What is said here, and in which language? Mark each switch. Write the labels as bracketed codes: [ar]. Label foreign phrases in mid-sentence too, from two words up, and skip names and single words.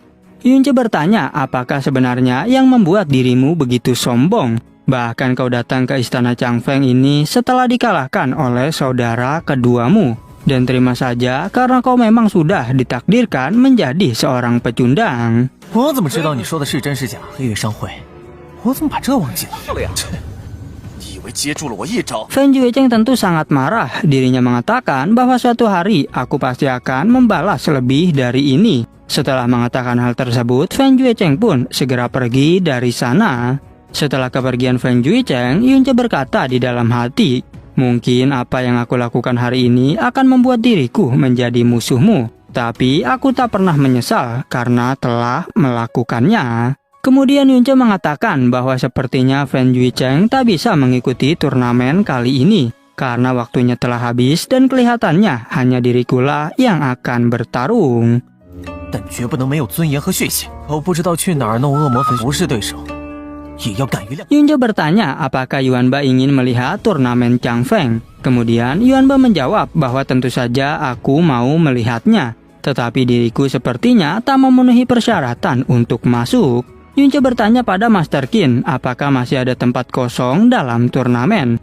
[id] Yunce bertanya apakah sebenarnya yang membuat dirimu begitu sombong. Bahkan kau datang ke istana Changfeng ini setelah dikalahkan oleh saudara keduamu. Dan terima saja karena kau memang sudah ditakdirkan menjadi seorang pecundang. [zh] 我怎么知道你说的是真是假？黑月商会，我怎么把这忘记了？你以为接住了我一招？ [id] Fan Juicheng tentu sangat marah. Dirinya mengatakan bahwa suatu hari aku pasti akan membalas lebih dari ini. Setelah mengatakan hal tersebut, Fan Juicheng pun segera pergi dari sana. Setelah kepergian Fan Juicheng, Yunce berkata di dalam hati, mungkin apa yang aku lakukan hari ini akan membuat diriku menjadi musuhmu. Tapi aku tak pernah menyesal karena telah melakukannya. Kemudian Yunce mengatakan bahwa sepertinya Fan Juicheng tak bisa mengikuti turnamen kali ini karena waktunya telah habis dan kelihatannya hanya dirikulah yang akan bertarung. [zh] 但绝不能没有尊严和血性。我不知道去哪儿弄恶魔粉不是对手。 [id] Yunce bertanya apakah Yuan Ba ingin melihat turnamen Changfeng. Kemudian Yuan Ba menjawab bahwa tentu saja aku mau melihatnya. Tetapi diriku sepertinya tak memenuhi persyaratan untuk masuk. Yunce bertanya pada Master Qin apakah masih ada tempat kosong dalam turnamen.